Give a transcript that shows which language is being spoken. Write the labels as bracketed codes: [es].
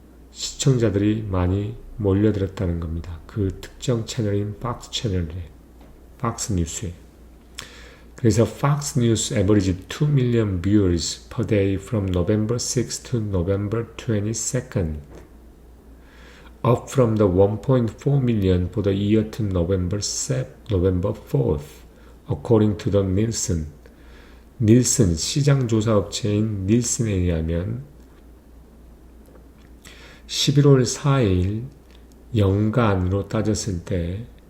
[ko] 시청자들이 많이 몰려들었다는 겁니다. 그 특정 채널인 박스 채널에, 박스 뉴스에. 그래서 [en] Fox News averaged 2 million viewers per day from November 6 to November 22nd, up from the 1.4 million for the year to November 4th, according to the Nielsen. [ko] 닐슨, 시장조사 업체인 닐슨에 의하면 11월 4일 연간으로 따졌을 때